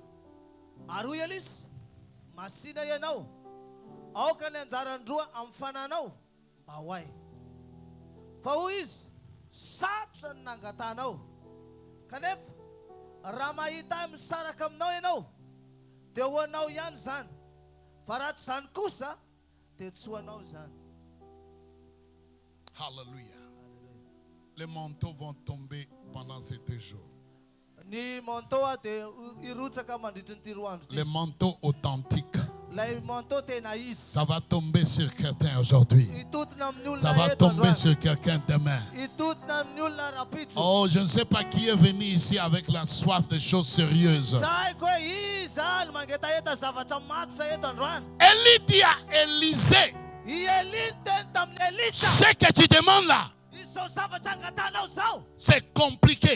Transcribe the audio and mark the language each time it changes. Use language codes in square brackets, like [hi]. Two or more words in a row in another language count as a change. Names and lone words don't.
[mg] Ary hoy Elisy, masina ianao, aoka ny anjarandroa amin'ny fananao, mba hoay. Fa hoy izy, satrotra ny nangatanao. Kanefa raha mahita ahy misaraka aminao ianao, dia ho anao ihany zany. Fa raha tsy zany kosa, dia tsy ho anao zany. [fr] Alléluia. Les manteaux vont tomber pendant ces 2 jours. [mg] Ny manteau dia irotsaka mandritra ny ty roa andro. [fr] Les manteaux authentiques. [mg] Lay manteau tena izy. [fr] Ça va tomber sur quelqu'un aujourd'hui. [mg] Itotona amin'ny olona [fr] Ça va tomber sur quelqu'un demain. [mg] Itotona amin'ny olona rapitso. [fr] Oh, je ne sais pas qui est venu ici avec la soif de choses sérieuses. Élie dit à Élisée, ce que tu demandes là, c'est compliqué.